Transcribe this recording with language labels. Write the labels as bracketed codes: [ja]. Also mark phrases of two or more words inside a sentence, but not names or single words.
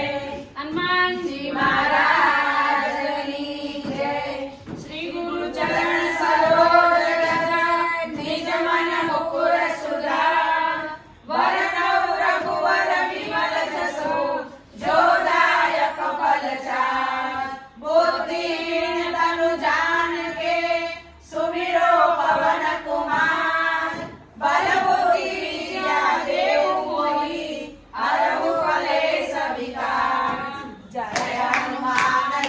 [gu] હનુમાનજી મહારાજની જય. [awa] श्री गुरु चरण सरोज रज निज मन मुकुर सुधा वरनव रघुवर विमल जसो जो दायक फलचार. बुद्धिहीन तनु जान के सुमिरो पवन कुमार. बल बुद्धि विद्या देव मोहि हरहु कलेश विकार. जय हनुमान